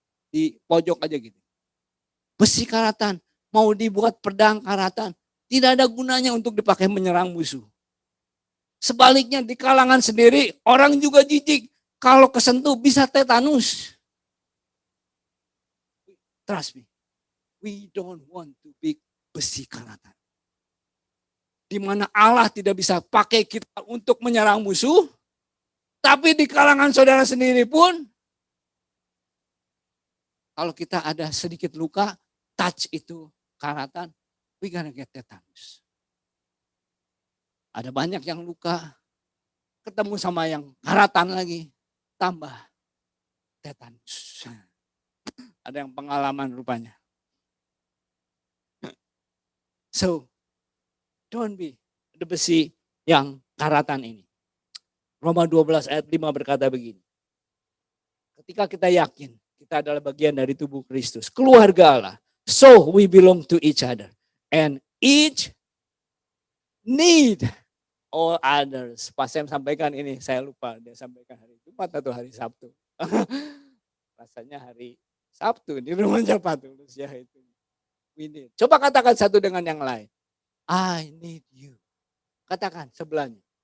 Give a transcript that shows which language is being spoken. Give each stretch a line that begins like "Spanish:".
Indonesian: Di pojok aja gitu. Besi karatan. Mau dibuat pedang karatan, tidak ada gunanya untuk dipakai menyerang musuh. Sebaliknya di kalangan sendiri, orang juga jijik. Kalau kesentuh bisa tetanus.
English: Trust me, we don't want to be
Indonesian: besi karatan. Di mana Allah tidak bisa pakai kita untuk menyerang musuh, tapi di kalangan saudara sendiri pun, kalau kita ada sedikit luka, touch itu karatan,
English: we gonna get tetanus.
Indonesian: Ada banyak yang luka, ketemu sama yang karatan lagi, tambah tetanus. Ada yang pengalaman rupanya.
English: So, don't be the
Indonesian: besi yang karatan ini. Roma 12 ayat 5 berkata begini. Ketika kita yakin, kita adalah bagian dari tubuh Kristus, keluarga Allah.
English: So we belong to each other. And each need all others.
Indonesian: Pas saya sampaikan ini, saya lupa. Dia sampaikan hari Jumat atau hari Sabtu. Rasanya hari Sabtu di rumahnya Pak Tulus ya itu.
English: We need.
Indonesian: Coba katakan satu dengan yang lain.
English: I need you.
Indonesian: Katakan sebelahnya.